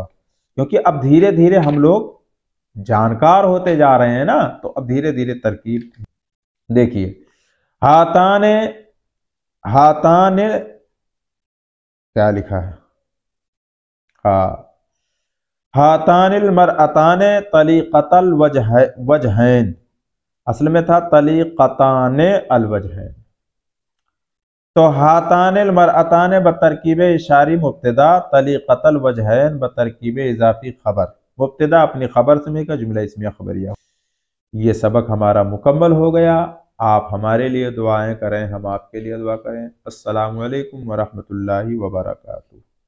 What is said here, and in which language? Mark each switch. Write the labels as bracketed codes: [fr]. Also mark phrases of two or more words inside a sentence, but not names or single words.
[ur] کیونکہ اب دھیرے دھیرے ہم لوگ جانکار ہوتے جا رہے ہیں نا، تو اب دھیرے دھیرے ترکیب دیکھیے۔ ہاتان، ہاتان کیا لکھا ہے، ہاں، [ar] هاتان المرأتان طليقتا الوجهين, [ur] اصل میں تھا [ar] طليقتان الوجهين. [ur] تو [ar] هاتان المرأتان [ur] بترکیب اشاری مبتدا, [ar] طليقتا الوجهين [ur] بترکیب اضافی خبر. مبتدا اپنی خبر سے مل کر جملہ اسمیہ خبریہ۔ یہ سبق ہمارا مکمل ہو گیا. آپ ہمارے لیے دعائیں کریں، ہم آپ کے لیے دعا کریں. [ar] السلام عليكم ورحمة الله وبركاته.